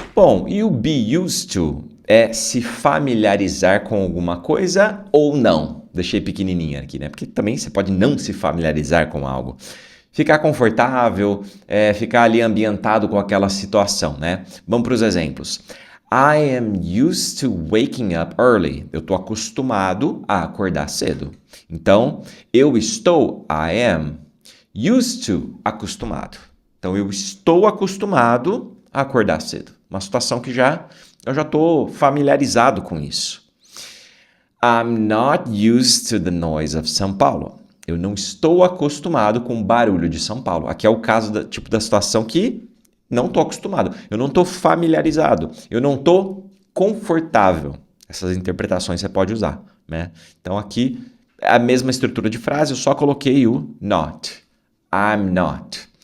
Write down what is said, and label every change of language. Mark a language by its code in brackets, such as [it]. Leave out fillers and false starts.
[pt] Bom, e o be used to é se familiarizar com alguma coisa ou não. Deixei pequenininha aqui, né? Porque também você pode não se familiarizar com algo. Ficar confortável, ficar ali ambientado com aquela situação, né? Vamos para os exemplos. [en] I am used to waking up early. [pt] Eu estou acostumado a acordar cedo. Então, eu estou, [en] I am, used to, [pt] acostumado. Então, eu estou acostumado a acordar cedo. Uma situação que eu já estou familiarizado com isso. [en] I'm not used to the noise of São Paulo. [pt] Eu não estou acostumado com o barulho de São Paulo. Aqui é o caso da situação que não estou acostumado. Eu não estou familiarizado. Eu não estou confortável. Essas interpretações você pode usar, né? Então, aqui é a mesma estrutura de frase, eu só coloquei o not. [en] I'm not.